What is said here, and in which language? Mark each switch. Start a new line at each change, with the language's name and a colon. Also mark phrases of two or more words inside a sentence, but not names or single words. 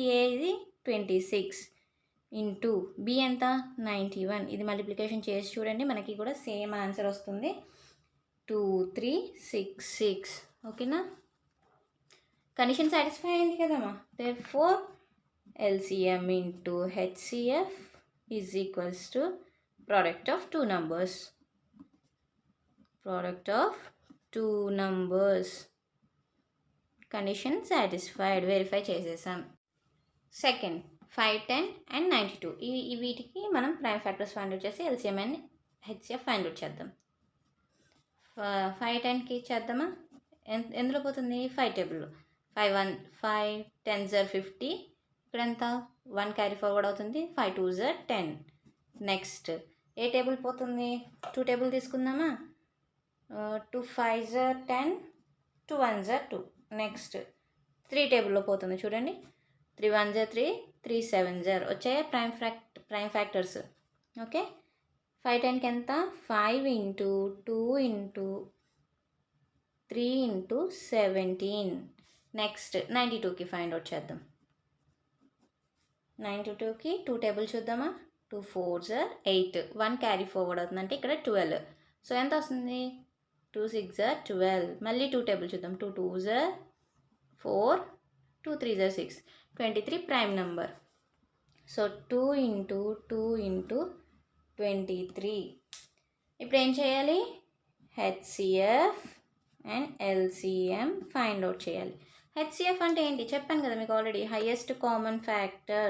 Telugu: A ఇది 26 ఇంటూ B ఎంత? 91. ఇది మల్టిప్లికేషన్ చేసి చూడండి, మనకి కూడా
English: same answer
Telugu: వస్తుంది. 2 3 6 6. ఓకేనా.
English: condition satisfy
Telugu: అయింది కదమ్మా.
English: దేర్ఫోర్ LCM into HCF is equals to product of two numbers. Product of two numbers. Condition satisfied. Verify చేసేసాం.
Telugu: సెకండ్ 5, 10 అండ్ 92. ఈ వీటికి మనం
English: prime factors find out
Telugu: చేసి
English: LCM and HCF find out
Telugu: చేద్దాం. 5, 10కి చేద్దామా? ఎందులో పోతుంది? 5 టేబుల్లో 5 10s are 50. ఇక్కడ ఎంత 1
English: carry forward
Telugu: అవుతుంది. 5 2s are 10. నెక్స్ట్ ఏ టేబుల్ పోతుంది? 2 టేబుల్ తీసుకుందామా? 2 5s are 10, 2 1s are 2. నెక్స్ట్ 3 టేబుల్లో పోతుంది చూడండి. 3 1s are 3, 3 7s are వచ్చాయా
English: prime factors.
Telugu: ఓకే, 5 10కి ఎంత? 5 into 2 into 3 into 17. నెక్స్ట్ 92కి
English: find out
Telugu: చేద్దాం. 92కి 2 టేబుల్ చూద్దామా? 2 4s are 8, 1
English: carry forward
Telugu: అవుతుంది అంటే ఇక్కడ 12. సో ఎంత వస్తుంది? 2 6s are 12. మళ్ళీ 2 టేబుల్ చూద్దాం. 2 2s are 4, 2 3s are 6, 23
English: prime number.
Telugu: సో 2 into 2 into 23. ఇప్పుడు ఏం చేయాలి?
English: HCF and LCM find out
Telugu: చేయాలి. HCF అంటే ఏంటి చెప్పాను కదా మీకు ఆల్రెడీ,
English: highest common factor.